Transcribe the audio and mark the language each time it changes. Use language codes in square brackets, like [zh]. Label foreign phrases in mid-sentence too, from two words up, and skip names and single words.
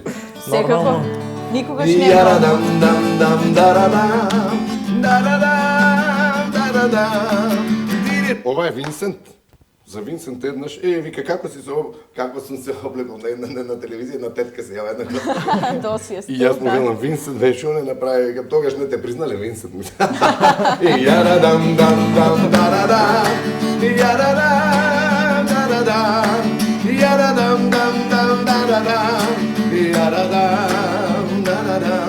[mk] Секако. Никогаш не е. Ова е Винсент. За Винсент еднаш, вика, како сум се облегол на една телевизија, една тетка се јава една досија и јас му велам, Винсент, веќе он е направи, тогаш не те признале Винсент. Јарадам, дам, дам, дарадам, јарадам, дарадам, јарадам, дам, дам, дарадам, јарадам, дарадам.